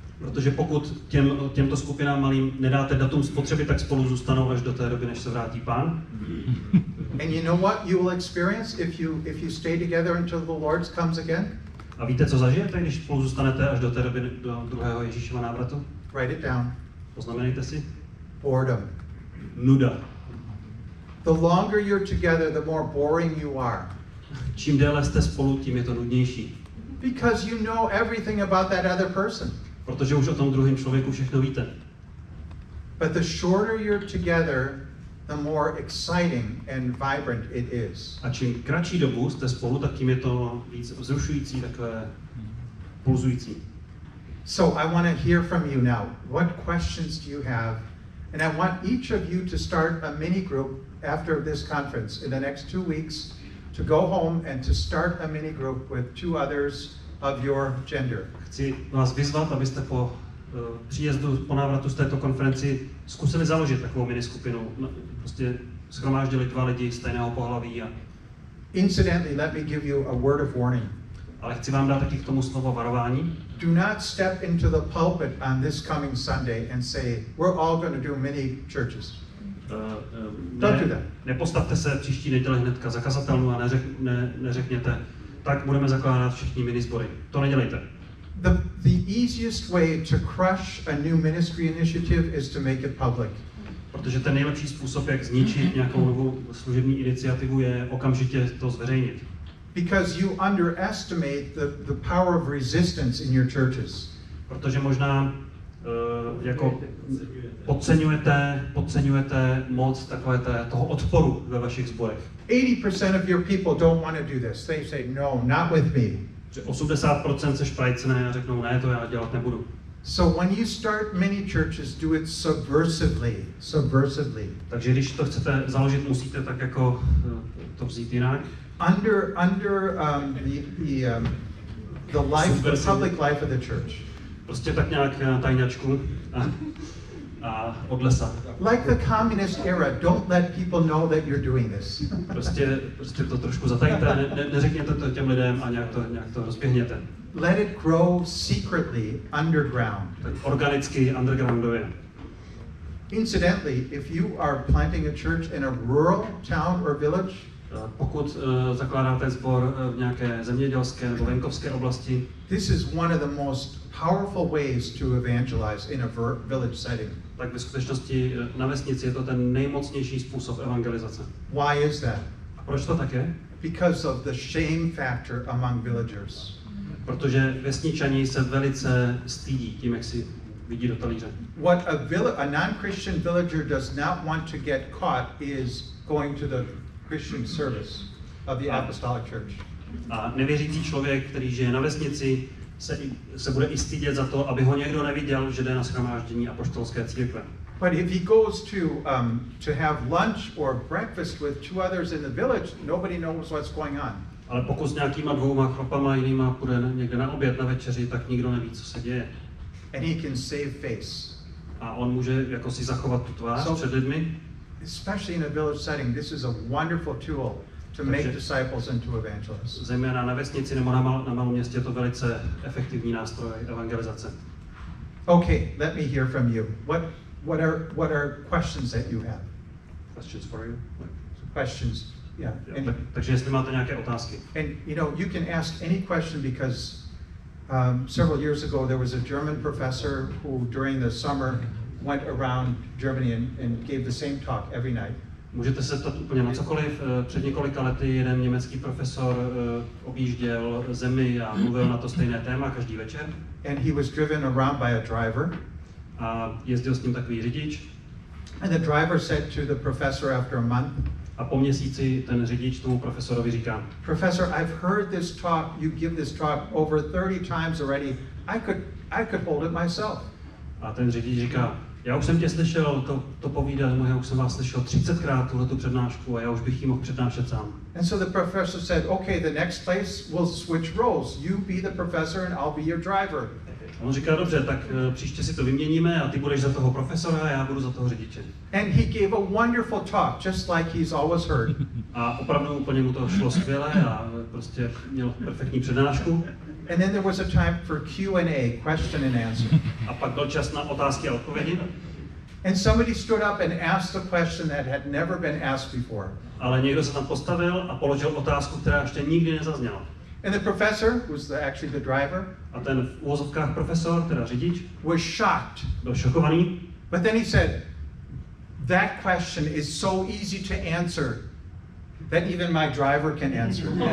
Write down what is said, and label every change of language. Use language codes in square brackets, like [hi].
[cs] Protože pokud těmto skupinám malým nedáte datum spotřeby, tak spolu zůstanou až do té doby, než se vrátí Pán. [en] And you know what you will experience if you stay together until the Lord comes again? [cs] A víte, co zažijete, když spolu zůstanete až do té doby, do druhého Ježíšova návratu? [en] Write it down. [cs] Poznamenejte si. [en] Boredom. [cs] Nuda. [en] The longer you're together, the more boring you are. [cs] Čím déle jste spolu, tím je to nudnější. [en] Because you know everything about that other person. [cs] Protože už o tom druhém člověku všechno víte. [en] But the shorter you're together, the more exciting and vibrant it is. [cs] A čím kratší dobu jste spolu, tak tím je to víc vzrušující, takové pulzující. [en] So I want to hear from you now. What questions do you have? And I want each of you to start a mini group after this conference in the next 2 weeks to go home and to start a mini group with 2 others of your gender. [cs] Chci vás vyzvat, abyste po příjezdu, po návratu z této konferenci zkusili založit takovou miniskupinu. Prostě shromáždili 2 lidi stejného pohlaví. [en] Incidentally, let me give you a word of warning. [cs] Ale chci vám dát taky k tomu slovo varování. [en] Do not step into the pulpit on this coming Sunday and say, we're all going to do mini churches. Don't do that. [cs] Nepostavte se příští neděli hnedka za kazatelnu a neřekněte, tak budeme zakládat všichni minisbory. To nedělejte. [en] The easiest way to crush a new ministry initiative is to make it public. [cs] Protože ten nejlepší způsob, jak zničit nějakou novou služební iniciativu, je okamžitě to zveřejnit. [en] Because you underestimate the power of resistance in your churches. [cs] Protože možná jako podceňujete moc toho odporu ve vašich sborech. [en] 80% of your people don't want to do this. They say, no, not with me. [cs] 80% se šprajcne a řeknou, ne, to já dělat nebudu. [en] So when you start many churches, do it subversively. [cs] Takže když to chcete založit, musíte tak jako to vzít jinak. [en] Under the public life of the church. [cs] Prostě tak nějak na tajňačku a od lesa. [en] Like the communist era, don't let people know that you're doing this. [cs] Prostě to trošku zatajte, neřekněte to těm lidem a nějak to rozběhněte. [en] Let it grow secretly underground. [cs] Tak organicky, undergroundově. [en] Incidentally, if you are planting a church in a rural town or village, [cs] pokud zakládáte sbor v nějaké zemědělské nebo venkovské oblasti, [en] this is one of the most powerful ways to evangelize in a village setting. [cs] Tak ve skutečnosti na vesnici je to ten nejmocnější způsob evangelizace. [en] Why is that? [cs] A proč to tak je? [en] Because of the shame factor among villagers. [cs] Protože vesničani se velice stydí tím, jak si vidí do talíře. [en] What a non-Christian villager does not want to get caught is going to the Christian service of the apostolic church. [cs] A nevěřící člověk, který žije na vesnici, se bude i stydět za to, aby ho někdo neviděl, že jde na shromáždění apoštolské církve. [en] But if he goes to have lunch or breakfast with 2 others in the village, nobody knows what's going on. [cs] Ale pokud s nějakýma 2 chlapama jinýma půjde někde na oběd, na večeři, tak nikdo neví, co se děje. [en] And he can save face. [cs] A on může jako si zachovat tu tvář před lidmi. [en] especially in a village setting, this is a wonderful tool to make disciples into evangelists. [cs] Zejména na vesnici nebo na malém městě je to velice efektivní nástroj evangelizace. [en] Okay, let me hear from you. What are questions that you have? Questions for you? Questions, yeah. [cs] Takže jestli máte nějaké otázky. [en] And you can ask any question because several years ago there was a German professor who during the summer went around Germany and gave the same talk every night. [cs] Můžete se ptat úplně na cokoliv. Před několika lety jeden německý profesor objížděl zemi a mluvil na to stejné téma každý večer. [en] And he was driven around by a driver. [cs] A jezdil s ním takový řidič. [en] And the driver said to the professor after a month, [cs] a po měsíci ten řidič tomu profesorovi říká: [en] Professor, I've heard this talk, you give this talk over 30 times already. I could hold it myself. [cs] A ten řidič říká: já už jsem tě slyšel to povídání, já už jsem vás slyšel 30krát tuhletu přednášku a já už bych ji mohl přednášet sám. [en] And so the professor said, okay, the next place we'll switch roles. You be the professor and I'll be your driver. [cs] On říká: dobře, tak příště si to vyměníme a ty budeš za toho profesora a já budu za toho řidiče. [en] And he gave a wonderful talk, just like he's always heard. [cs] A opravdu úplně mu to šlo skvěle a prostě měl perfektní přednášku. [en] And then there was a time for Q&A, question and answer. [cs] A pak byl čas na otázky a odpovědi. [en] And somebody stood up and asked a question that had never been asked before. [cs] Ale někdo se tam postavil a položil otázku, která ještě nikdy nezazněla. [en] And the professor, who's actually the driver, [cs] a ten v uvozovkách profesor, teda řidič, [en] was shocked. [cs] Byl šokovaný. [en] But then he said, that question is so easy to answer that even my driver can answer.